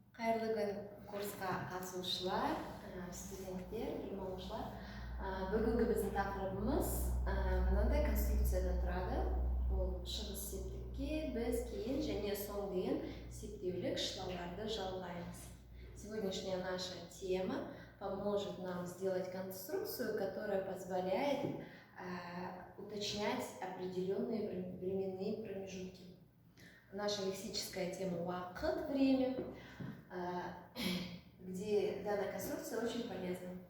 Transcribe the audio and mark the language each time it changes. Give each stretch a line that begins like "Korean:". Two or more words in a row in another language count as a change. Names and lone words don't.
Kazakh: Қайырлы күн курсқа қатысушылар, студенттер, білім алушылар. Бүгінгі біздің тақырыбымыз мынандай конструкциядан тұрады. Бұл шығыс септікке біз кейін және соң деген септеулік шылауларды жалғаймыз.
Russian: Сегодняшняя наша тема поможет нам сделать конструкцию, которая позволяет уточнять определенные временные промежутки. Наша лексическая тема «вакыт» – время, где данная конструкция очень полезна.